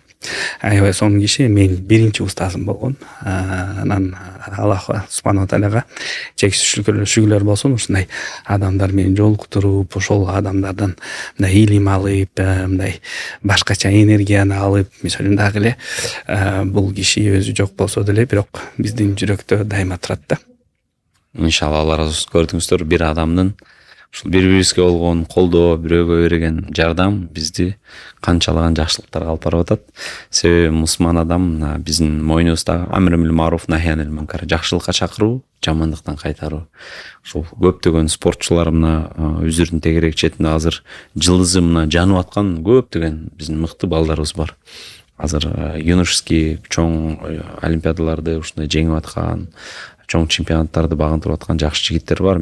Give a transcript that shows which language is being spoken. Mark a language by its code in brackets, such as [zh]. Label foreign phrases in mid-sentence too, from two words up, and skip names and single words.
[ky] Аябай сонун киши, мен биринчи устазым болгон. Анан Аллах субхана тааляга чексиз шүгүлөр болсун, ушундай адамдар менен жолуктуруп, ошол адамдардан мындай илим алып, мындай башкача энергияны алып, мисалы дагы эле бул киши өзү жок болсо деле, бирок биздин жүрөктө дайыма турат да. Иншалла Алла разы болсун. Көрдүңүздөр, бир адамдын ушул бири-бирибизге болгон колдоо, бирөөгө берген жардам бизди канчалаган жакшылыктарга алып барып атат. Себеби мусулман адам биздин мойнубузда [ar] أمر بالمعروف نهي عن المنكر, [ky] жакшылыкка чакыруу, жамандыктан кайтаруу. Ушул көптөгөн спортчулар мына өзүрдүн тегерек четинде азыр жылдызы мына жанып аткан көптөгөн биздин мыкты балдарыбыз бар. Азыр юношеский чоң олимпиадаларды ушундай жеңип аткан, чоң чемпионаттарды багынтырып аткан жакшы жигиттер бар.